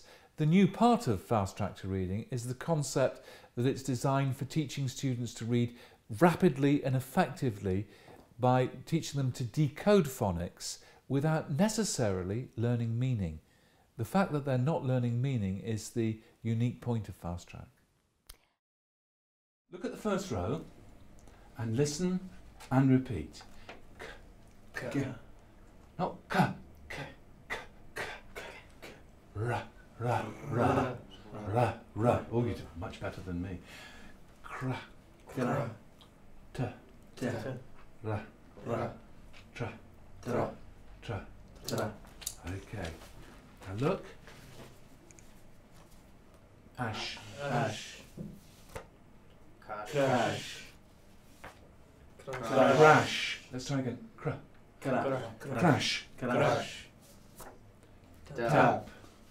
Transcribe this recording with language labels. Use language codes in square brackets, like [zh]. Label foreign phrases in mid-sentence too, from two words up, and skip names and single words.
[en] The new part of fast track to reading is the concept that it's designed for teaching students to read rapidly and effectively by teaching them to decode phonics without necessarily learning meaning. The fact that they're not learning meaning is the unique point of fast track. Look at the first row and listen and repeat. K, k. Not k, k, k, k, k, k. Ra, ra, ra, ra, ra. Oh, you did much better than me. Kra, kra, t, t, ra, ra, tra, tra, tra, tra. Okay. Now look. Ash, ash. Crash. Crash. Let's try again. Crash. Crash. Tap.